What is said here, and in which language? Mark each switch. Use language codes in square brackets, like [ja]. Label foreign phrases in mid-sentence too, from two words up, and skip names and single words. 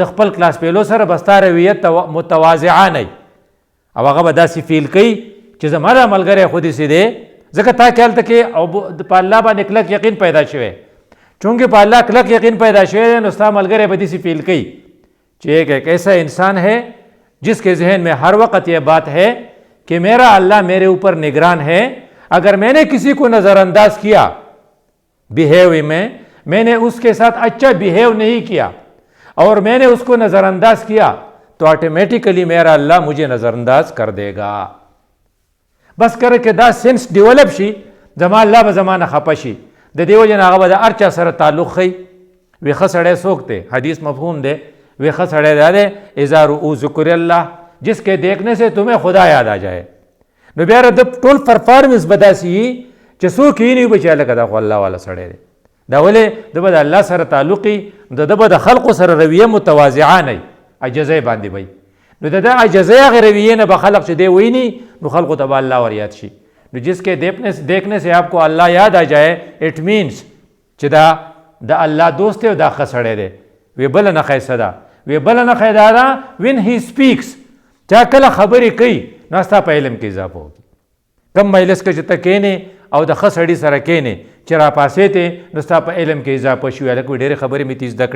[ps] خپل [en] class fellow [ps] سره به ستا رویت متواضعانه او هغه به داسې فیل کوي چې زما دا ملګری خو داسې دی ځکه تا کې هلته کې او په الله باندې کلک یقین پیدا شوی چونکه په الله کلک یقین پیدا شوی دی نو ستا ملګری به داسې فیل کوي چې [ur] ایک ایسا انسان ہے جس کے ذہن میں ہر وقت یہ بات ہے کہ میرا اللہ میرے اوپر نگران ہے اگر میں نے کسی کو نظر انداز کیا بیہیو میں نے اس کے ساتھ اچھا بیہیو نہیں کیا اور میں نے اس کو نظر انداز کیا تو آٹومیٹیکلی میرا اللہ مجھے نظر انداز کر دے گا. بس کر کے [ps] دا [en] sense develop [ps] شي زما الله به زما نه خفه شي د دې وجې نه هغه به د هر چا سره تعلق ښیي وی ښه سړی څوک دی حدیث مفهوم دی وی ښه سړی دا دی [ar] اذا رؤوا ذکر الله [ur] جس کے دیکھنے سے تمہیں خدا یاد آ جائے. [ps] نو بیا د ټول پرفارمنس به داسې وي چې څوک یې نه وي چې هلکه دا خو الله والا سړی دی دا ولې د به د الله سره تعلق وي د به د خلقو سره رویه متواضعانه عجزۍ باندې وي نو د عجزۍ هغې رویې نه به خلق چې دی ویني نو خلقو ته به الله ور یاد شي. نو [ur] جس کے دیکھنے سے آپ کو اللہ یاد آ جائے [en] it means [ps] چې دا د الله دوست دی او دا ښه سړی دی. وی بله نښه څه ده وی بله نښه دا ده [en] when he speaks [ps] چا کله خبرې کوي نو ستا په علم کې اضافه وکړي کم مجلس کې چې ته کښېنې او د ښه سړي سره کښېنې چې راپاسېتې نو ستا په علم کې اضافه شوي هلک وایي ډېرې خبرې مې تی زده کړې.